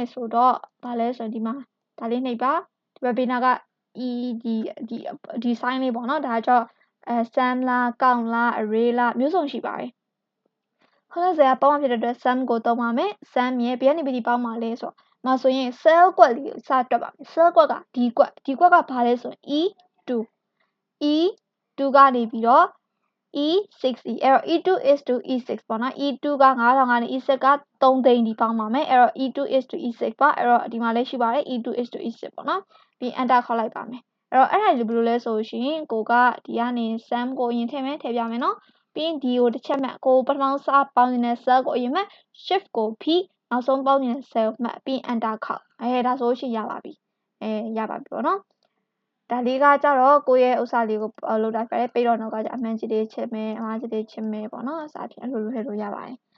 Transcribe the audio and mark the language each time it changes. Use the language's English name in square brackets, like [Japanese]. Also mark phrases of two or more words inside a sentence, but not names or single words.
[Burmese] ဆိုတော့ဒါလဲဆိုရင်ဒီမှာဒါလေးနှိပ်ပါဒီဘက်ဘေးနားက e ဒီ sign လေးပေါ့နော်ဒါကြောင့်sum လား count လား array လားမျိုးစုံရှိပါတယ်90ကပေါင်းမှဖြစ်တဲ့အတွက် sum ကိုသုံးပါမယ် sum ရဲ့ဘယ်ကနေပြီးပေါင်းမှာလဲဆိုတော့ဆိုရင် cell ကွက်လေးကိုစတွက်ပါမယ် cell ကွက်ကဒီကွက်ကဘာလဲဆိုရင် e2 e2 ကနေပြီးတော့ e6e အဲ့တော့ [English] e2 is to e6 [Burmese] ပေါ့နော် e2 က9000ကနေ e6 က3သိန်းဒီ ပေါင်းပါမယ်အဲ့တော့ [English] e2 is to e6 [Burmese] ပါအဲ့တော့ဒီမှာလည်းရှိပါတယ် [English] e2 is to e6 [Burmese] ပေါ့နော်ပြီး enter ခေါက်လိုက်ပါမယ်အဲ့တော့အဲ့ဒါဘယ်လိုလဲဆိုရှင်ကိုကဒီကနေ sum ကိုအရင်ထည့်ပြမယ်နော်ပြီးရင်ဒီကိုတစ်ချက်မှတ်ကိုပထမစပေါင်းနေတဲ့ cell ကိုအရင်မှတ် shift ကိုဖိနောက်ဆုံးပေါင်းနေတဲ့ cell မှတ်ပြီး enter ခေါက်ဒါဆိုရှင်ရပါပြီရပါပြီပေါ့နော်ဒါလေးကကြတော့ကိုရဲ့ဥစ္စာလေးကိုလောက်တာပဲပြီးတော့နောက်ကကြအမှန်ကြီးလေးချစ်မယ်အမှားကြီးလေးချစ်မယ်ပေါ့နော်အစားဖြင့်အဲ့လိုထည့်လို့ရပါတယ်